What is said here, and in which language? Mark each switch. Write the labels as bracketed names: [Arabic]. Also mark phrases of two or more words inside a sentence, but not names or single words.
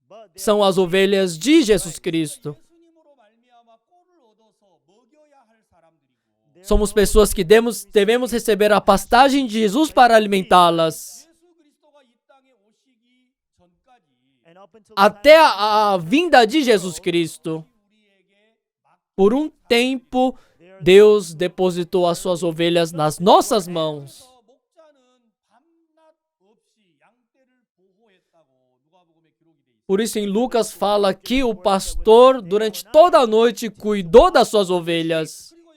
[Portuguese] but they São as ovelhas de Jesus Cristo. [Korean] 예수님으로 말미암아 꼴을 얻어서 먹여야 할 사람들이고 [Portuguese] Somos pessoas que devemos receber a pastagem de Jesus para alimentá-las. [Korean] 예수 그리스도가 이 땅에 오시기 전까지 and up [Portuguese] até a vinda de Jesus Cristo. Por um tempo, Deus depositou as suas ovelhas nas nossas mãos. Por isso, em Lucas fala que o pastor, durante toda a noite, cuidou das suas ovelhas.